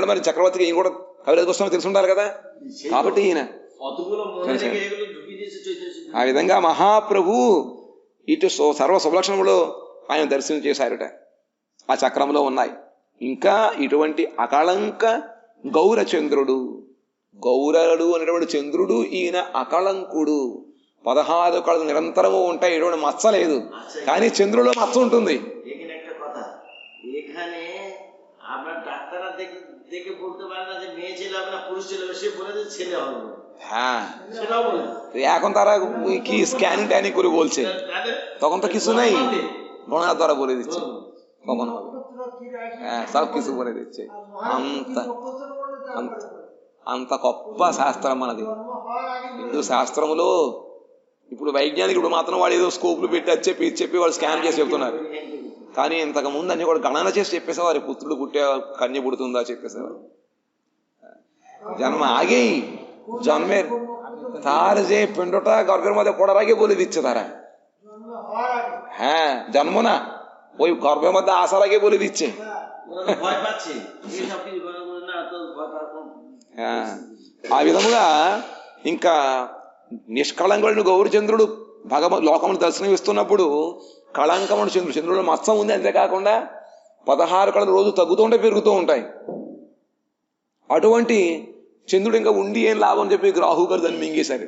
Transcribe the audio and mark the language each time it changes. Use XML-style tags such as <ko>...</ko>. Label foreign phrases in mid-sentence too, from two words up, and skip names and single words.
<te>మరి చక్రవర్తికి ఈయన కూడా కవిరాజ గోస్వామి తెలిసి ఉండాలి కదా, కాబట్టి ఈయన ఆ విధంగా మహాప్రభు ఇటు సర్వ శుభలక్షణములో ఆయన దర్శనం చేశారట. ఆ చక్రంలో ఉన్నాయి. ఇంకా ఇటువంటి అకళంక గౌరచంద్రుడు, గౌరడు అనేటువంటి చంద్రుడు ఈయన అకళంకుడు. 16 కళలు నిరంతరము ఉంటాయి, ఎటువంటి మచ్చ లేదు. కానీ చంద్రుడిలో మచ్చ ఉంటుంది.</te> <bn>এখন তারা কি স্ক্যান ট্যানি করে বলছে, তখন তো কিছু নেই, গণনা দ্বারা বলে দিচ্ছে কখন হবে। হ্যাঁ, সব কিছু বলে দিচ্ছে।</bn> <te>అంత గొప్ప శాస్త్రం మనది హిందూ శాస్త్రములో. ఇప్పుడు వైజ్ఞానికుడు మాత్రం వాడు ఏదో స్కోప్లు పెట్టి అది చెప్పి వాళ్ళు స్కాన్ చేసి చెప్తున్నారు. కానీ ఇంతకు ముందు అన్ని కూడా గణన చేసి చెప్పేసేవారు. పుత్రుడు పుట్టే కన్య పుడుతుందా చెప్పేసేవారు.</te> <bn>জন্ম আগেই জন্মের তার যে পিণ্ডটা গর্ভের মধ্যে পড়ার আগে বলে দিচ্ছে তারা। হ্যাঁ, জন্ম না, ওই গর্ভের মধ্যে আসার আগে বলে দিচ্ছে।</bn> <te>ఆ విధముగా ఇంకా నిష్కళంకుడు గౌరచంద్రుడు లోకమును దర్శనం ఇస్తున్నప్పుడు కళంకముడు చంద్రుడు మత్సం ఉంది. అంతేకాకుండా 16 కళలు రోజు తగ్గుతూ ఉంటాయి, పెరుగుతూ ఉంటాయి. అటువంటి చంద్రుడు ఇంకా ఉండి ఏం లాభం అని చెప్పి రాహు గారు దాన్ని మింగేశారట.</te>